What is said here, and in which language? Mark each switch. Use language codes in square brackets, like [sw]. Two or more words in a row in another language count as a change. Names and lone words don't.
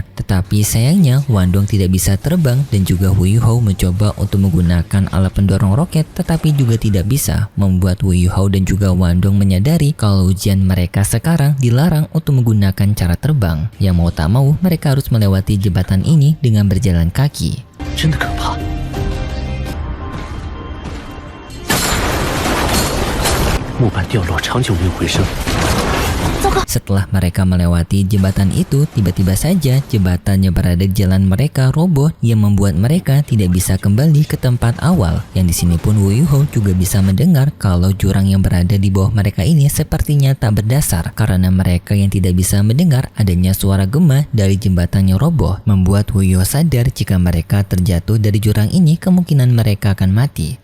[id] Tetapi sayangnya Wandong tidak bisa terbang, dan juga Hu Yuhou mencoba untuk menggunakan alat pendorong roket tetapi juga tidak bisa, membuat Hu Yuhou dan juga Wandong menyadari kalau kalau ujian mereka sekarang dilarang untuk menggunakan cara terbang. Yang mau tak mau mereka harus melewati jembatan ini dengan berjalan kaki. [zh] 真的可怕。木板掉落，长久没有回声。 [id] Setelah mereka melewati jembatan itu, tiba-tiba saja jembatan yang berada di jalan mereka roboh yang membuat mereka tidak bisa kembali ke tempat awal. Yang di sini pun Wu Yuho juga bisa mendengar kalau jurang yang berada di bawah mereka ini sepertinya tak berdasar karena mereka yang tidak bisa mendengar adanya suara gema dari jembatan yang roboh, membuat Wu Yuho sadar jika mereka terjatuh dari jurang ini kemungkinan mereka akan mati.